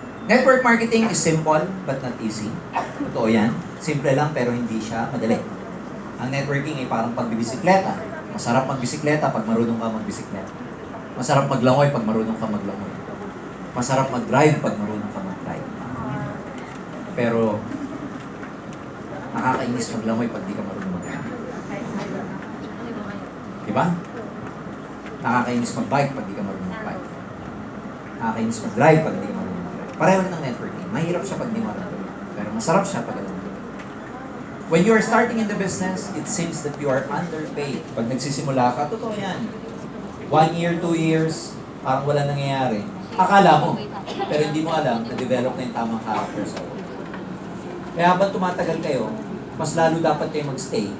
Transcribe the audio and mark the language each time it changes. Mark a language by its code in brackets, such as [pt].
[en] Network marketing is simple but not easy. [tl] Totoo yan. Simple lang pero hindi siya madali. Ang networking ay parang pagbibisikleta. Masarap magbisikleta pag marunong ka magbisikleta. Masarap maglangoy pag marunong ka maglangoy. Masarap mag-drive pag marunong ka mag-drive. Pero nakakainis maglangoy pag di ka marunong mag-drive. Diba? Nakakainis mag-bike pag di ka marunong mag-bike. Nakakainis mag-drive pag di ka marunong. Pareho ng networking. Mahirap siya pag di marunong. Pero masarap siya pag alam mo. [en] When you are starting in the business, it seems that you are underpaid. [tl] Pag nagsisimula ka, totoo yan. 1 year, 2 years, parang wala nangyayari. Akala mo. Pero hindi mo alam na develop na yung tamang character sa work. Kaya habang tumatagal kayo, mas lalo dapat kayo magstay.